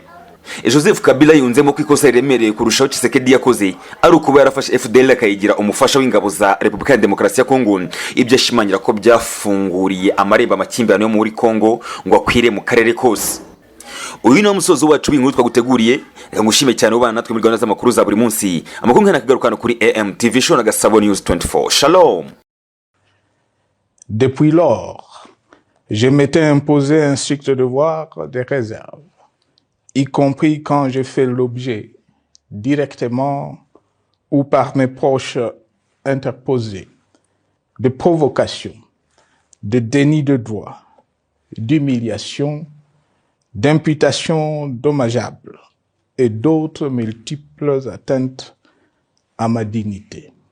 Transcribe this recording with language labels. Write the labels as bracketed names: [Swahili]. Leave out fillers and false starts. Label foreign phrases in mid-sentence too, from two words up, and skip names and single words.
[Kinyarwanda] Joseph Kabila yunzemo ko ikosa riremereye kurushaho Tshisekedi yakoze ari ukuba yarafashe FDL akayigira umufasha w'ingabo za Repubulika ya Demokarasi ya Kongo. Ibyo ashimangira ko byafunguriye amarembo amakimbirane yo muri Kongo ngo akwire mu karere kose. Uyu ni umusozo wacu w'inkuru twaguteguriye. Reka ngushime cyane ubana natwe muri gahunda z'amakuru za buri munsi. Amakuru nkana kigarukana kuri AMTV Show na Gasabo News 24. Shalom. [French] Depuis lors, je m'étais imposé un strict devoir de réserve, y compris quand je fais l'objet, directement ou par mes proches interposés, de provocation, de déni de droit, d'humiliation, d'imputations dommageables et d'autres multiples atteintes à ma dignité.